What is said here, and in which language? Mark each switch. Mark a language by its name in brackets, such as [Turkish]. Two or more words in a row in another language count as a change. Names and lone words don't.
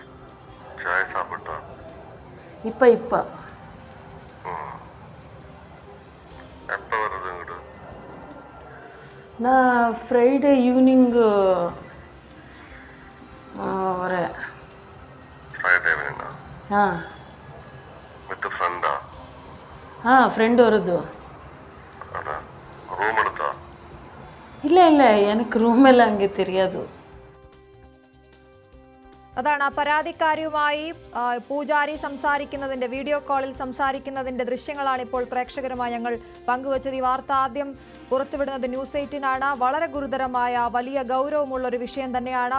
[Tamil] இப்ப நான் [English] Friday evening [Tamil] வரேன். ஃப்ரெண்டு வருது. இல்லை இல்லை, எனக்கு ரூம் எல்லாம் அங்கே தெரியாது. [Malayalam] അതാണ് ആ പരാതിക്കാരിയുമായി പൂജാരി സംസാരിക്കുന്നതിന്റെ, വീഡിയോ കോളിൽ സംസാരിക്കുന്നതിന്റെ ദൃശ്യങ്ങളാണ് ഇപ്പോൾ പ്രേക്ഷകരുമായി ഞങ്ങൾ പങ്കുവച്ചത്. ഈ വാർത്ത ആദ്യം പുറത്തുവിടുന്നത് ന്യൂസ് 18 വളരെ ഗുരുതരമായ വലിയ ഗൗരവമുള്ള ഒരു വിഷയം തന്നെയാണ്.